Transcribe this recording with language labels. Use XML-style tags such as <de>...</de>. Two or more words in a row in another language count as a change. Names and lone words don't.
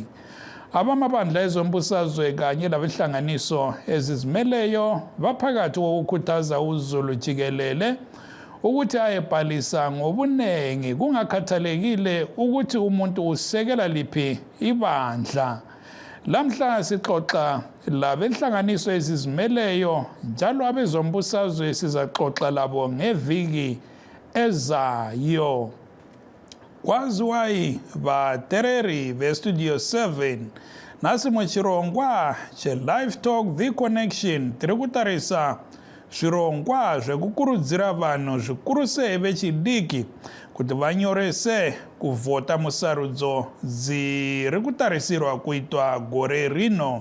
<nd>Abamabandla ezombusazwe kanye labehlanganiso ezizimeleyo baphakathi kokukhuthaza uZulu jikelele ukuthi ayebhalisa ngobunengi kungakhathalekile ukuthi umuntu usekela liphi ibandla. Lamhla sixoxa labenhlanganiso ezizimeleyo njalo abezombusazwe sizaxoxa labo ngeviki ezayo.</nd> <sn>Kwaziwayi batereri bestudio 7 nasi muchirongwa che Livetalk The Connection tiri kutarisa zvirongwa zvekukurudzira vanhu zvikuru sei vechidiki kuti vanyorese kuvhota musarudzo dziri kutarisirwa kuitwa gore rino.</sn>